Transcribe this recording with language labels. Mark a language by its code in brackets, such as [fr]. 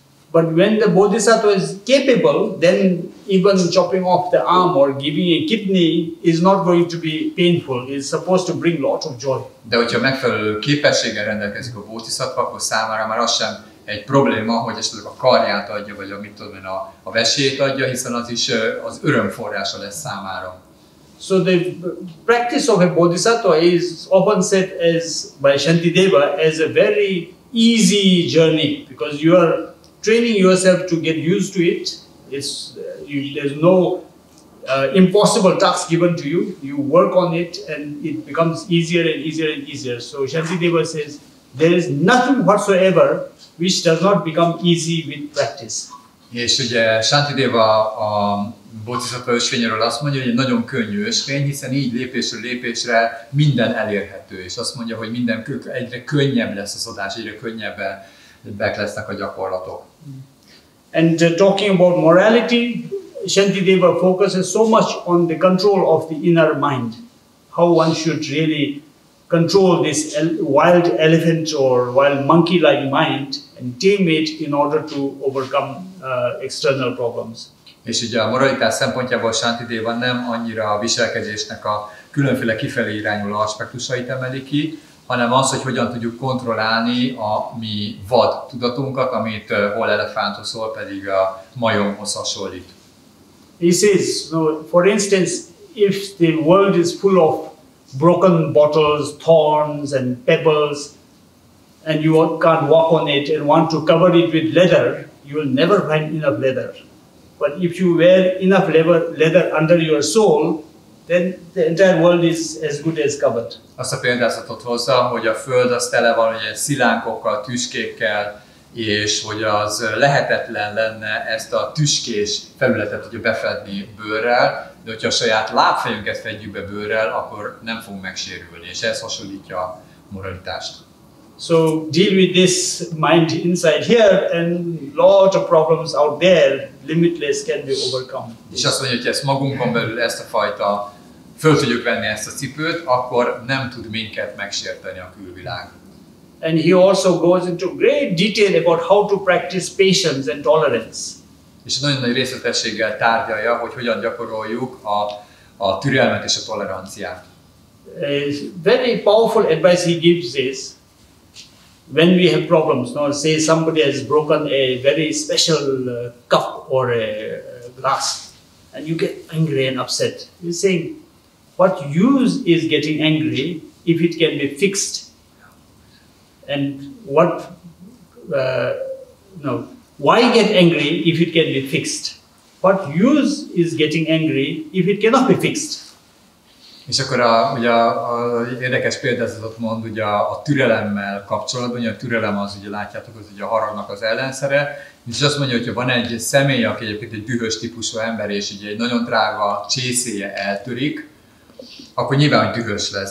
[en] But when the bodhisattva is capable, then even chopping off the arm or giving a kidney is not going to be painful. It's supposed to bring lots of joy. [hu] De hogyha megfelelő képességgel rendelkezik a bodhisattva, akkor számára már az sem egy probléma, hogy esetleg a karját adja, vagy a vesélyét adja, hiszen az is az örömforrása lesz számára. [en] So the practice of a bodhisattva is often said as by Santidéva as a very easy journey, because you are training yourself to get used to it, There's no impossible task given to you. You work on it and it becomes easier and easier and easier. So Santidéva says there is nothing whatsoever which does not become easy with practice. [hu] És ugye Santidéva a Bodhisattva ösvényéről azt mondja, hogy egy nagyon könnyű ösvény, hiszen így lépésről lépésre minden elérhető. És azt mondja, hogy minden egyre könnyebb lesz az adás, egyre könnyebbek lesznek a gyakorlatok. [en] And talking about morality, Santidéva focuses so much on the control of the inner mind. How one should really control this wild elephant or wild monkey-like mind and tame it in order to overcome external problems. [hu] És ugye a moralitás szempontjából Santidéva nem annyira a viselkedésnek a különféle kifelé irányuló aspektusait emeli ki, hanem az, hogy hogyan tudjuk kontrollálni a mi vad tudatunkat, amit hol elefánthoz, hol pedig a majomhoz hasonlít. [en] He says, for instance, if the world is full of broken bottles, thorns and pebbles, and you can't walk on it and want to cover it with leather, you will never find enough leather. But if you wear enough leather under your soul, then the entire world is as good as covered. [hu] Azt a példázatot hozza, hogy a föld az tele van ugye szilánkokkal, tüskékkel, és hogy az lehetetlen lenne ezt a tüskés felületet ugye befedni bőrrel, de hogyha a saját lábfejünket fedjük be bőrrel, akkor nem fogunk megsérülni, és ez hasonlítja a moralitást. [en] So deal with this mind inside here, and lot of problems out there, limitless, can be overcome. [hu] És azt mondja, hogy ezt magunkon belül ezt a fajta, föl tudjuk venni ezt a cipőt, akkor nem tud minket megsérteni a külvilág. [en] And he also goes into great detail about how to practice patience and tolerance. [hu] És nagyon nagy részletességgel tárgyalja, hogy hogyan gyakoroljuk a türelmet és a toleranciát. [en] Very powerful advice he gives is, when we have problems, say somebody has broken a very special cup or a glass, and you get angry and upset. He's saying, what use is getting angry if it can be fixed? And why get angry if it can be fixed? What use is getting angry if it cannot be fixed? [hu] És akkor ugye a érdekes példázatot mond ugye a türelemmel kapcsolatban, ugye a türelem az, ugye látjátok, az ugye a haragnak az ellenszere, és azt mondja, hogy ha van egy személy, aki egyébként egy dühös típusú ember, és ugye egy nagyon drága csészéje eltörik, akkor nyilván, hogy dühös lesz.